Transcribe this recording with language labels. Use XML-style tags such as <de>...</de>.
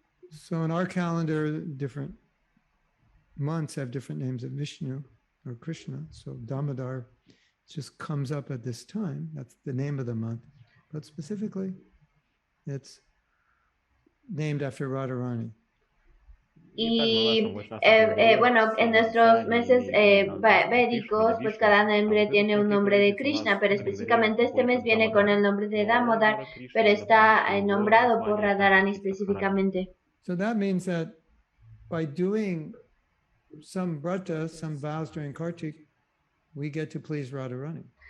<en>So in our calendar, different months have different names of Vishnu or Krishna. So Damodar just comes up at this time. That's the name of the month. But specifically, it's named after Radharani.</en> <es>Y bueno, en nuestros meses védicos, pues cada nombre tiene un nombre de Krishna, pero específicamente este mes viene con el nombre de Damodar, pero está nombrado por Radharani específicamente.</es> <en>So that means that by doing some vrata, some vows during Kartik, we get to please Radharani.</en>